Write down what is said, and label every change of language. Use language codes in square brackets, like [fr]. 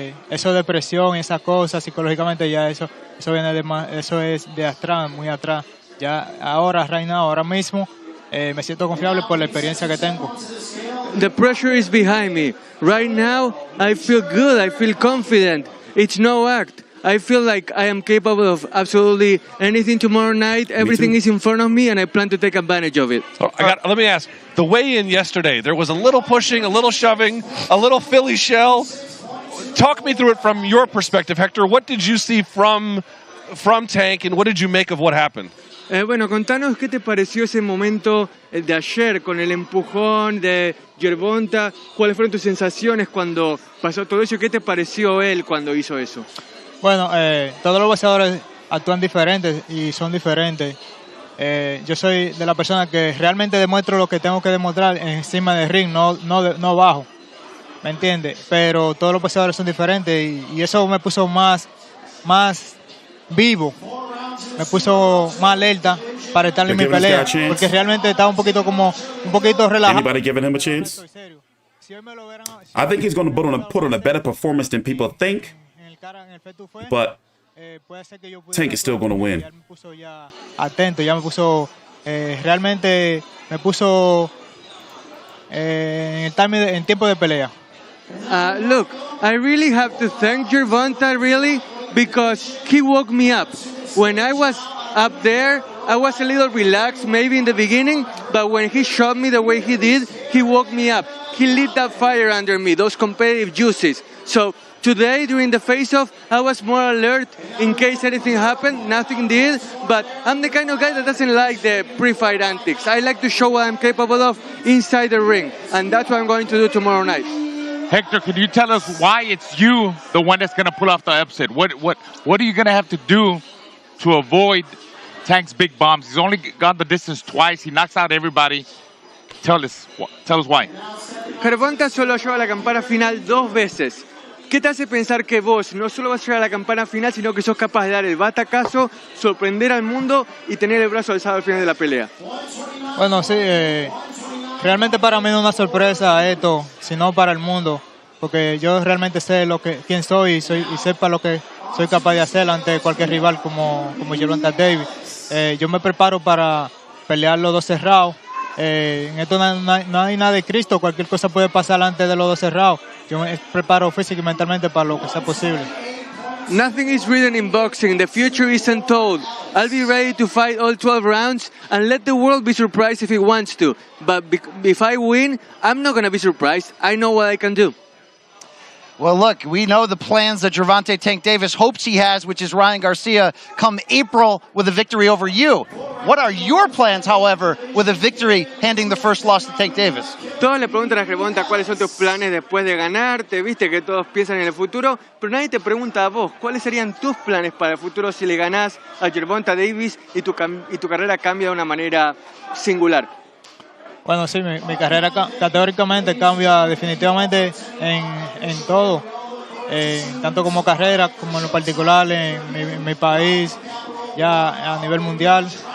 [es] Eso de presión y esas cosas, psicológicamente ya eso viene eso es de atrás, muy atrás. Ya ahora mismo me siento confiable por la experiencia que tengo. [en] The pressure is behind me. Right now, I feel good. I feel confident. It's no act. I feel like I am capable of absolutely anything tomorrow night. Everything is in front of me, and I plan to take advantage of it. So let me ask. The weigh-in yesterday, there was a little pushing, a little shoving, a little Philly shell. Talk me through it from your perspective, Hector. What did you see from Tank, and what did you make of what happened? [es] Bueno, contanos qué te pareció ese momento de ayer con el empujón de Gervonta. ¿Cuáles fueron tus sensaciones cuando pasó todo eso? ¿Qué te pareció él cuando hizo eso? Bueno, todos los boxeadores actúan diferentes y son diferentes. Yo soy de la persona que realmente demuestro lo que tengo que demostrar encima del ring, no bajo. ¿Me entiendes? Pero todos los boxeadores son diferentes y eso me puso más vivo. Me puso más alerta para estar en mi pelea, porque realmente estaba un poquito relajado. [en] Anybody giving him a chance? I think he's going to put on a better performance than people think, but Tank is still going to win. [es] Atento, ya me puso realmente me puso en tiempo de pelea. [en] Look, I really have to thank Gervonta, really, because he woke me up. When I was up there, I was a little relaxed maybe in the beginning, but when he shot me the way he did, he woke me up. He lit that fire under me, those competitive juices. So today, during the face-off, I was more alert in case anything happened. Nothing did, but I'm the kind of guy that doesn't like the pre-fight antics. I like to show what I'm capable of inside the ring, and that's what I'm going to do tomorrow night. Hector, can you tell us why it's you, the one that's going to pull off the upset? What are you going to have to do to avoid Tank's big bombs? He's only gone the distance twice. He knocks out everybody. Tell us why. [es] Gervonta solo lleva la campana final 2 veces. ¿Qué te hace pensar que vos no solo vas a llegar a la campana final, sino que sos capaz de dar el batacazo, sorprender al mundo y tener el brazo alzado al final de la pelea? Bueno, sí, realmente para mí no es una sorpresa esto, sino para el mundo, porque yo realmente sé quién soy y sé para lo que soy capaz de hacer ante cualquier rival como Gervonta Davis. Yo me preparo para pelear los 12 rounds. En esto no hay nada de Cristo, cualquier cosa puede pasar antes de los 12 rounds. Yo me preparo física y mentalmente para lo que sea posible. [en] Nothing is written in boxing. The future isn't told. I'll be ready to fight all 12 rounds and let the world be surprised if it wants to. But if I win, I'm not going to be surprised. I know what I can do. Well, look, we know the plans that Gervonta Tank Davis hopes he has, which is Ryan Garcia, come April with a victory over you. What are your plans, however, with a victory handing the first loss to Tank Davis? [es] Todos le preguntan a Gervonta cuáles son tus planes después de ganarte, viste que todos piensan en el futuro, pero nadie te pregunta a vos, ¿cuáles serían tus planes para el futuro si le ganás a Gervonta Davis y tu carrera cambia de una manera singular? Bueno, sí, mi carrera categóricamente cambia definitivamente en todo, tanto como carrera como en lo particular en mi país, ya a nivel mundial.